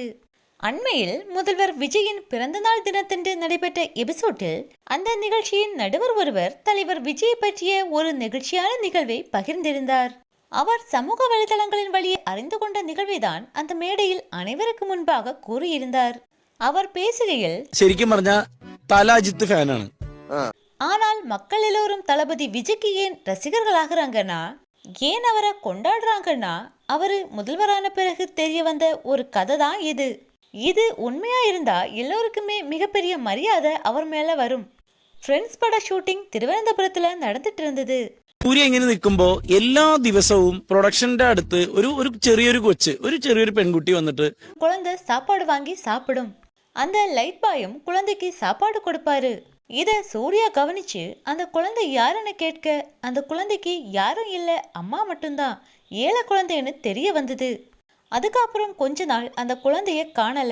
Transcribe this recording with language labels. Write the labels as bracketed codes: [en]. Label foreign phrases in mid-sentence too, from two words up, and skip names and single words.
[ta] அண்மையில் முதல்வர் விஜயின் பிறந்தநாள் தினத்தன்று நடைபெற்ற எபிசோட்டில் அந்த நிகழ்ச்சியின் நடுவர் ஒருவர் தலைவர் விஜயை பற்றிய ஒரு நெகிழ்ச்சியான நிகழ்வை பகிர்ந்திருந்தார். அவர் சமூக வலைதளங்களின் வழியே அறிந்து கொண்ட நிகழ்வைதான் அந்த மேடையில் அனைவருக்கு முன்பாக கூறியிருந்தார். அவர் பேசுகையில், [ml] ശരിക്കും പറഞ്ഞ തല അജിത്ത് ഫാനാണ്. [ta] ஆனால் மக்கள் எல்லோரும் தளபதி விஜய்க்கு ஏன் ரசிகர்கள் ஆகுறாங்கன்னா, ஏன் அவரை கொண்டாடுறாங்கன்னா, அவரு முதல்வரான பிறகு தெரிய வந்த ஒரு கதை தான் இது. இது உண்மையா இருந்தா எல்லோருக்குமே மிகப்பெரிய மரியாதை அவர் மேல வரும். [ml] ഫ്രണ്ട്സ് പട ഷൂട്ടിംഗ് തിരുവനന്തപുരത്തില് നടന്നിട്ട് ഇരുന്നത്. സൂര്യ ഇങ്ങനെ നിൽക്കുമ്പോ എല്ലാ ദിവസവും പ്രൊഡക്ഷന്റെ അടുത്ത് ഒരു ചെറിയൊരു കൊച്ച് ഒരു ചെറിയൊരു പെൺകുട്ടി വന്നിട്ട് [ta] குழந்தை சாப்பாடு வாங்கி சாப்பிடும். அந்த லைட் பாயும் குழந்தைக்கு சாப்பாடு கொடுப்பாரு. இத சூர்யா கவனிச்சு அந்த குழந்தை யாருன்னு கேட்க அந்த குழந்தைக்கு யாரும் இல்ல, அம்மா மட்டும்தான், ஏழை குழந்தைன்னு தெரிய வந்தது. அதுக்கப்புறம் கொஞ்ச நாள் அந்த குழந்தைய காணல.